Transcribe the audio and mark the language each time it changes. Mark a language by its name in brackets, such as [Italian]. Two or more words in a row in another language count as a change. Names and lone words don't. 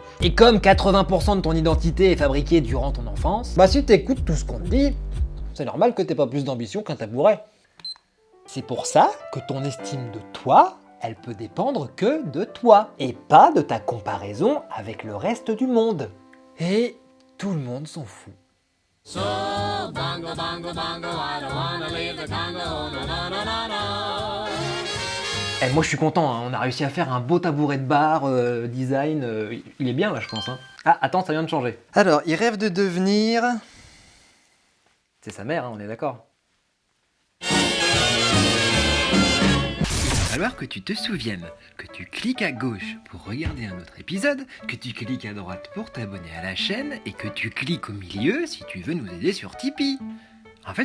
[French] Et comme 80% de ton identité est fabriquée durant ton enfance, bah si t'écoutes tout ce qu'on te dit, c'est normal que t'aies pas plus d'ambition qu'un tabouret. C'est pour ça que ton estime de toi, elle peut dépendre que de toi, et pas de ta comparaison avec le reste du monde. Et tout le monde s'en fout. [English] So, bongo, bongo, bongo, I don't wanna leave the Congo, oh, no, no, no, no, no. [French] Eh, moi je suis content, hein. On a réussi à faire un beau tabouret de bar, design, il est bien là je pense. Hein. Ah, attends, ça vient de changer. Alors, il rêve de devenir... C'est sa mère, hein, on est d'accord. Il va falloir que tu te souviennes que tu cliques à gauche pour regarder un autre épisode, que tu cliques à droite pour t'abonner à la chaîne et que tu cliques au milieu si tu veux nous aider sur Tipeee.